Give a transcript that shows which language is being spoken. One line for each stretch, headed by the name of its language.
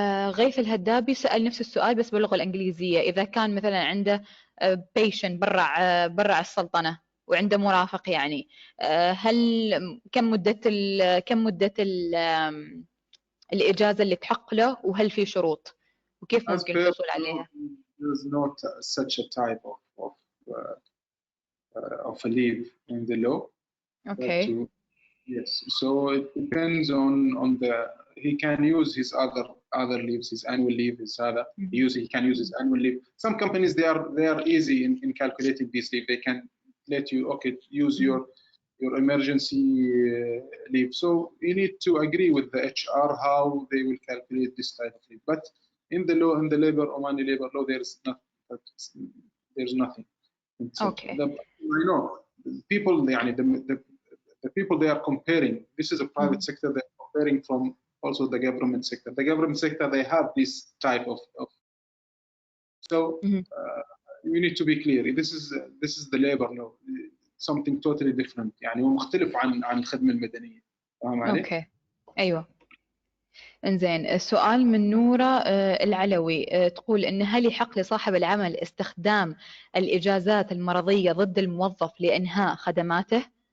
Arabic: غيث الهدابي سأل نفس السؤال بس باللغة الإنجليزية. إذا كان مثلا عنده بيشن برا السلطنة وعنده مرافق، يعني هل كم مدة الإجازة اللي تحق له، وهل في شروط وكيف ممكن الحصول عليها؟
English: There's not such a type of a leave in the law. Okay. Yes, so it depends on the. He can use his other leaves, his annual leave, his other. He can use his annual leave. Some companies they are easy in calculating this leave. They can let you use your emergency leave. So you need to agree with the HR how they will calculate this type of leave. But in the law, in the Omani Labour Law, there's nothing. Okay. I know people. the people they are comparing, this is a private sector, they are comparing from also the government sector. The government sector, they have this type of so you need to be clear. This is the labor law, something totally different.
Arabic: يعني هو مختلف عن الخدمة المدنية. فاهم علي؟ اوكي ايوه. انزين، السؤال من نورة العلوي، تقول ان هل يحق لصاحب العمل استخدام الاجازات المرضية ضد الموظف لانهاء خدماته؟